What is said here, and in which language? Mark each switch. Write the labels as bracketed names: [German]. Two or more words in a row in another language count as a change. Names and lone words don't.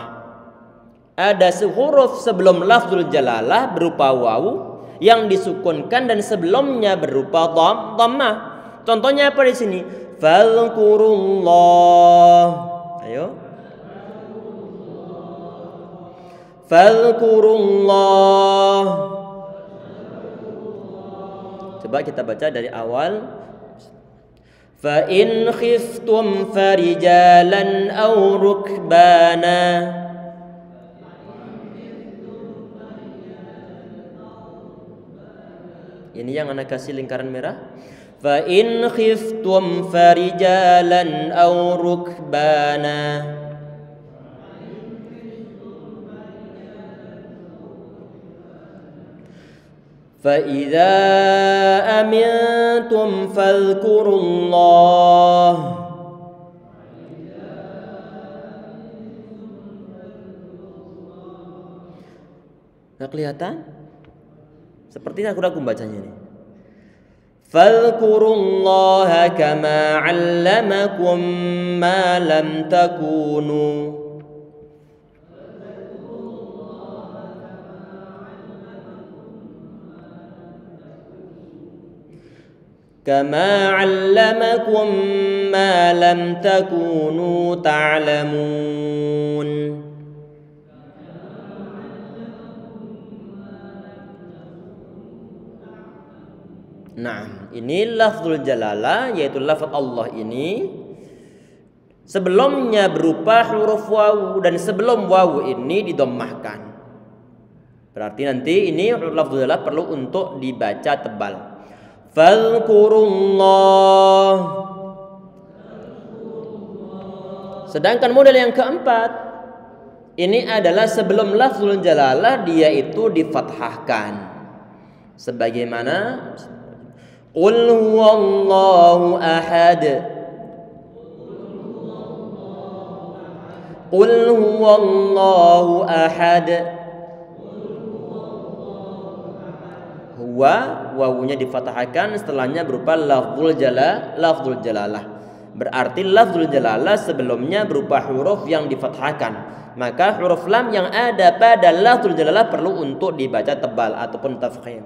[Indonesian] Ada huruf sebelum lafzul jalalah berupa wawu yang disukunkan dan sebelumnya berupa dhammah. Contohnya apa di sini? Fadhkurullah. Ayo. [Arabic] فَاذْكُرُوا اللَّهَ. [Indonesian] Coba kita baca dari awal. [Arabic] فَإِنْ خِفْتُمْ فَرِجَالًا أَوْ رُكْبَانًا. [Indonesian] Ini yang anak kasih lingkaran merah. [Arabic] فَإِنْ خِفْتُمْ فَرِجَالًا أَوْ رُكْبَانًا. فَإِذَا أَمِنْتُمْ فَاذْكُرُوا اللَّهَ. [Indonesian] Nggak kelihatan? Seperti aku bacanya ini. [Arabic] فَاذْكُرُوا اللَّهَ كَمَا عَلَّمَكُمْ مَا لَمْ تَكُونُوا. كَمَا عَلَّمَكُمْ مَا لَمْ تَكُونُوا تَعْلَمُونَ. [Indonesian] Nah, ini lafzul jalalah yaitu lafaz Allah ini sebelumnya berupa huruf wawu dan sebelum wawu ini didommahkan. Berarti nanti ini lafzul jalalah perlu untuk dibaca tebal. [Arabic] فَاذْكُرُوا اللَّهَ. [Indonesian] Sedangkan model yang keempat ini adalah sebelum lafzul jalalah dia itu difathahkan. [Arabic] Sebagaimana قُلْ هُوَ اللَّهُ أَحَدٌ. قُلْ هُوَ اللَّهُ أَحَدٌ. [Indonesian] Wawunya difathahkan, setelahnya berupa lafzul jalalah. Berarti lafzul jalalah sebelumnya berupa huruf yang difathahkan, maka huruf lam yang ada pada lafzul jalalah perlu untuk dibaca tebal ataupun tafkhim.